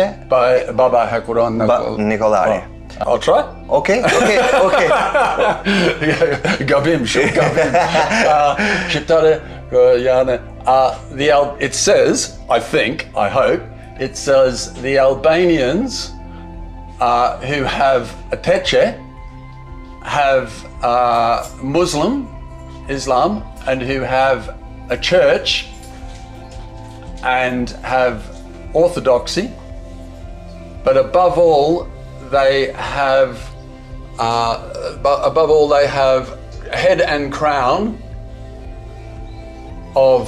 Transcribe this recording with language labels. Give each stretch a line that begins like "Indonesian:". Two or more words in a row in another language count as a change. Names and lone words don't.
Albanian: Baba Hakuron Nikolari.
English: I'll try. Okay.
Albanian: Gabim, shumë gabim. Shqiptare janë.
English: It says, I think, I hope, it says the Albanians who have a teche, have Islam, and who have a church and have orthodoxy, but above all they have head and crown of